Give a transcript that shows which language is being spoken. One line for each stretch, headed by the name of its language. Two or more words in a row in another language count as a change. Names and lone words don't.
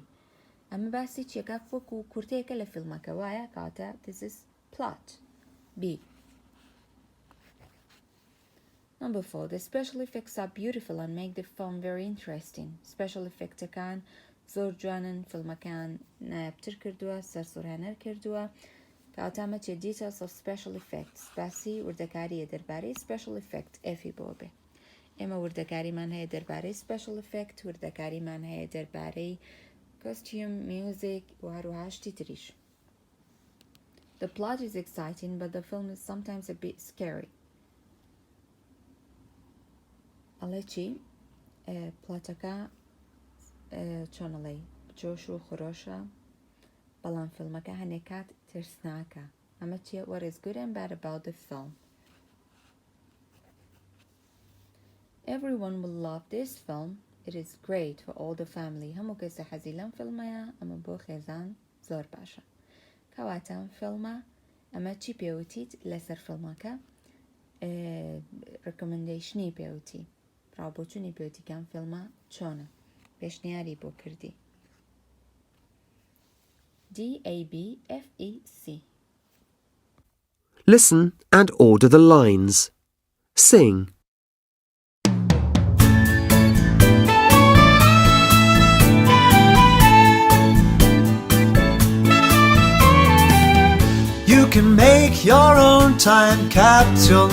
Central Kurdish: ئەمە باسی چیەکە وەکو کورتەیەکە لە فیلمەکە وایە کاتە
English: this is plot.
Central Kurdish: B.
English: Number 4. The special effects are beautiful and make the film very interesting. Special effectەکان
Central Kurdish: زۆر جوانن فیلمەکان نایابتر کردووە سەرسوڕهێنەر کردووە کاتامە چێ
English: details of special effects
Central Kurdish: باسی وردەکاریە دەربارەی
English: special effect
Central Kurdish: ئێفی بۆ بێ ئێمە وردەکاریمان هەیە دەربارەی
English: special effect
Central Kurdish: وردەکاریمان هەیە دەربارەی
English: costume music
Central Kurdish: و هەروەها شتی تریش.
English: The plot is exciting but the film is sometimes a bit scary.
Central Kurdish: ئەڵێ چی؟ پلاتەکە چۆنەڵێ جۆش و خۆشە بەڵام فیلمەکە هەنێک کات ترسناکە ئەمە چیە
English: what is good and bad about the film. Everyone will love this film. It is great for all the family.
Central Kurdish: هەموو کەسە حەزی لەم فیلمەیە ئەمە بۆ خێزان زۆر باشە کەواتە ئەم فیلمە ئەمە چی پێوتیت لەسەر فیلمەکە ڕکۆمەندیشنی پێوتی ڕابۆچوونی پێوتی کەم فیلمە چۆنە پێشنیاری بۆ کردی.
English: D A B F E C. Listen and order the lines. Sing. You can make your own time capsule.